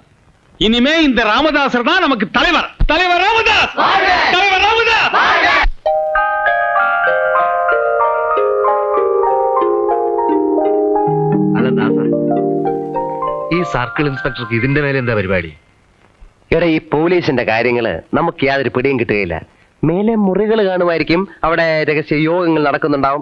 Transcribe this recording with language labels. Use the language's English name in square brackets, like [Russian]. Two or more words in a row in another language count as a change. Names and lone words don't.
[Tamil] இனிமே இந்த ராமதாசர் தான் நமக்கு தலைவர். தலைவர் ராமதாஸ், தலைவர் ராமதாஸ். [Malayalam] അല്ല ദാസ, ഈ സർക്കിൾ ഇൻസ്പെക്ടർക്ക് ഇതിന്റെ മേലെ എന്താ പരിപാടി? എടാ, ഈ പോലീസിന്റെ കാര്യങ്ങള് നമുക്ക് യാതൊരു പിടിയും കിട്ടുകയില്ല. മേലെ മുറികൾ കാണുമായിരിക്കും, അവിടെ രഹസ്യ യോഗങ്ങൾ നടക്കുന്നുണ്ടാവും.